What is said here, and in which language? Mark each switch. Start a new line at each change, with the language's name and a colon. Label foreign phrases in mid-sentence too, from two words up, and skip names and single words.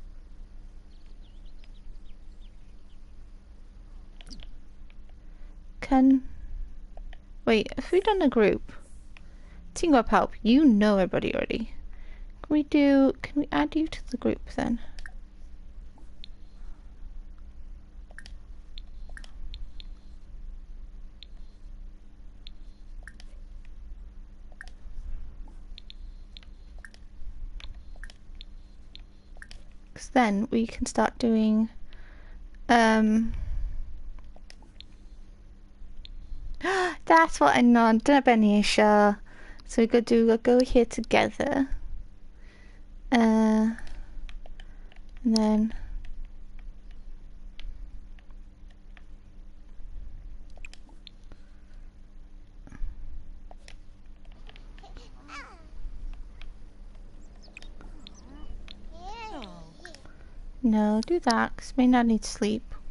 English: wait, if we've done a group,
Welsh: ti'n gwybod pawb,
English: you know everybody already. Can we add you to the group then? Because then we can start doing that's what I know.
Welsh: Dyna be ni isio.
English: So we'll go here together. And then no, do that, because may not need sleep.